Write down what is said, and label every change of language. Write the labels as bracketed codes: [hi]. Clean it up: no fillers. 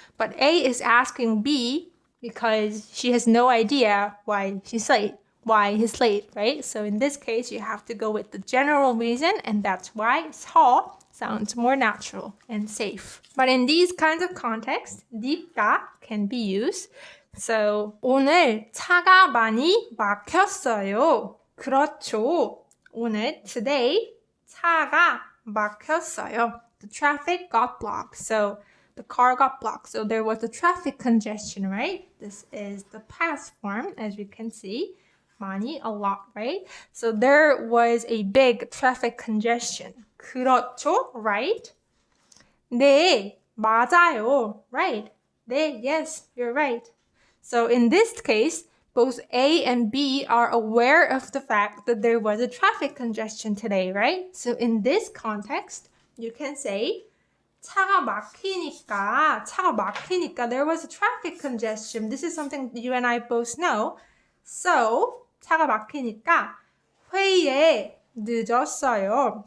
[en] But A is asking B because she has no idea why he's late, right? So in this case, you have to go with the general reason, and that's why 서 sounds more natural and safe. But in these kinds of contexts, 니까 can be used. [ko] So 오늘 차가 많이 막혔어요. 그렇죠. 오늘, today, 차가 막혔어요. [en] The traffic got blocked. So the car got blocked. So there was a traffic congestion, right? This is the past form, as you can see. 많이, a lot, right? So there was a big traffic congestion. [ko] 그렇죠, right? 네, 맞아요, right? [en] 네, yes, you're right. So in this case, both A and B are aware of the fact that there was a traffic congestion today, right? So in this context, you can say [ko] 차가 막히니까 [en] there was a traffic congestion. This is something you and I both know. [ko] So 차가 막히니까 회의에 늦었어요.